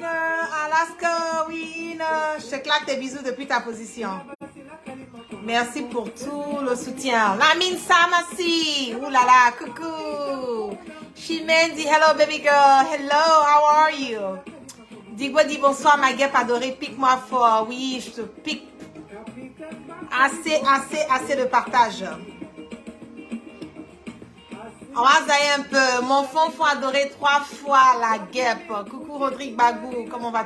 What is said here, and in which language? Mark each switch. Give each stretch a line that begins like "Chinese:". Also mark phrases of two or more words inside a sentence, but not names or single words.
English: Alaska winner!
French: Je te claque tes bisous depuis ta position. Merci pour tout le soutien. Lamine Samasi! Ouh là là, coucou!
English: Chimendi, hello baby girl! Hello, how are you?
French: Dis-moi, dis bonsoir ma guêpe adorée, pique-moi fort. Oui, je te pique. Assez de partage. On va zailler un peu. Mon fond adoré 3 fois la guêpe. Coucou Rodrigue Bagou, comment vas-tu?